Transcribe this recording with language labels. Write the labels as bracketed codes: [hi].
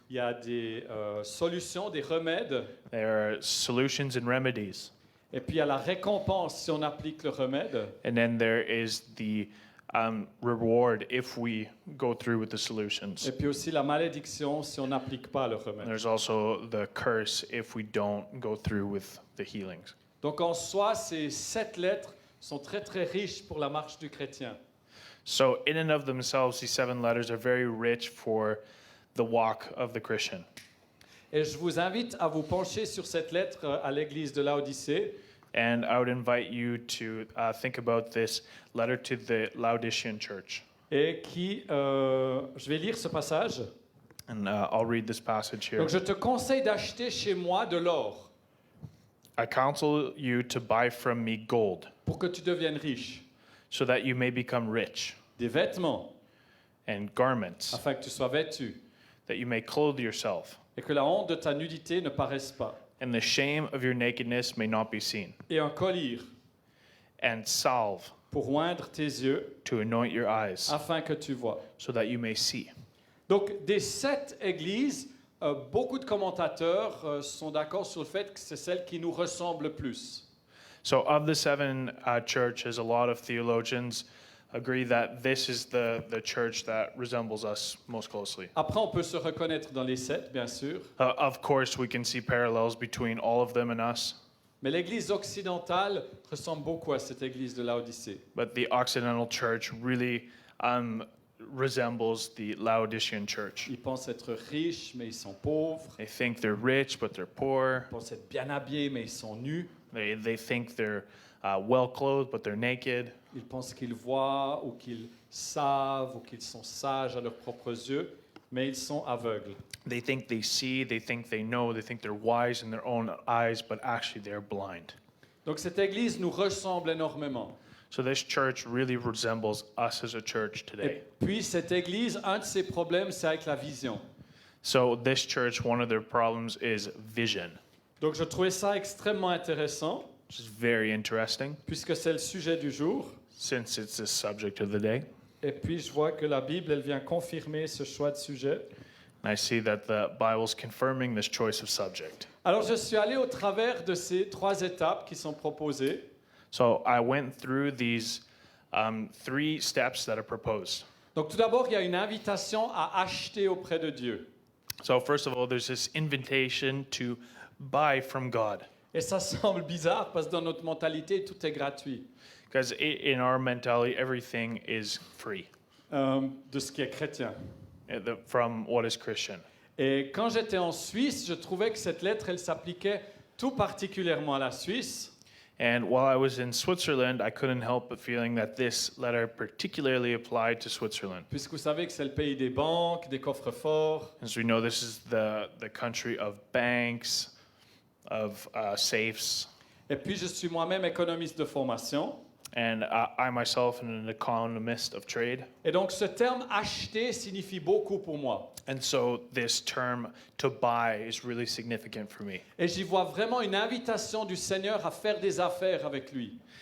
[fr] il y a des solutions, des remèdes. [en] there are solutions and remedies. [fr] Et puis il y a la récompense si on applique le remède. [en] And then there is the reward if we go through with the solutions. [fr] Et puis aussi la malédiction si on n'applique pas le [en] And [fr] remède. [en] there's also the curse if we don't go through with the healings. [fr] Donc en soi, ces 7 lettres sont très très riches pour la marche du chrétien. [en] So in and of themselves, these 7 letters are very rich for the walk of the Christian. [fr] Et je vous invite à vous pencher sur cette lettre à l'église de Laodicée. [en] And I would invite you to think about this letter to the Laodicean church. [fr] Et je vais lire ce passage. [en] And I'll read this passage here. [fr] Donc je te conseille d'acheter chez moi de l'or [en] I counsel you to buy from me gold, [fr] pour que tu deviennes riche, [en] so that you may become rich, [fr] des vêtements [en] and garments, [fr] afin que tu sois vêtu [en] that you may clothe yourself, [fr] et que la honte de ta nudité ne paraisse pas, [en] and the shame of your nakedness may not be seen, [fr] et un collier [en] and salve [fr] pour oindre tes yeux [en] to anoint your eyes, [fr] afin que tu vois. [en] so that you may see. [fr] Donc des 7 églises, beaucoup de commentateurs sont d'accord sur le fait que c'est celle qui nous ressemble le plus. [en] So of the 7 churches, a lot of theologians agree that this is the church that resembles us most closely. [fr] Après, on peut se reconnaître dans les 7, bien sûr, [en] Of course, we can see parallels between all of them and us, [fr] mais l'église occidentale ressemble beaucoup à cette église de Laodicée. [en] but the Occidental church really resembles the Laodicean church. [fr] Ils pensent être riches, mais ils sont pauvres. [en] They think they're rich, but they're poor. [fr] Ils pensent être bien habillés, mais ils sont nus. [en] They think they're well clothed, but they're naked. [fr] Ils pensent qu'ils voient ou qu'ils savent ou qu'ils sont sages à leurs propres yeux, mais ils sont aveugles. [en] They think they see, they think they know, they think they're wise in their own eyes, but actually they're blind. [fr] Donc cette église nous ressemble énormément. [en] So this church really resembles us as a church [fr] Et [en] today. [fr] puis cette église, un de ses problèmes, c'est avec la vision. [en] So this church, one of their problems is vision, [fr] Donc je trouvais ça extrêmement intéressant, [en] which is very interesting [fr] puisque c'est le sujet du jour. [en] since it's the subject of the day. [fr] Et puis je vois que la Bible, elle vient confirmer ce choix de sujet. [en] And I see that the Bible's confirming this choice of subject. [fr] Alors je suis allé au travers de ces 3 étapes qui sont proposées. [en] So I went through these 3 steps that are proposed. [fr] Donc tout d'abord, il y a une invitation à acheter auprès de Dieu. [en] So first of all, there's this invitation to buy from God. [fr] Et ça semble bizarre parce que dans notre mentalité, tout est gratuit [en] Because in our mentality, everything is free [fr] de ce qui est chrétien. [en] From what is Christian. [fr] Et quand j'étais en Suisse, je trouvais que cette lettre, elle s'appliquait tout particulièrement à la Suisse. [en] And while I was in Switzerland, I couldn't help but feeling that this letter particularly applied to Switzerland. [fr] Puisque vous savez que c'est le pays des banques, des coffres forts. [en] As we know, this is the country of banks, of safes. [fr] Et puis je suis moi-même économiste de formation. [en] And I myself am an economist of trade. [fr] Et donc ce terme acheter signifie beaucoup pour moi. [en] And so this term to buy is really significant for me. [fr] Et j'y vois vraiment une invitation du Seigneur à faire des affaires avec lui.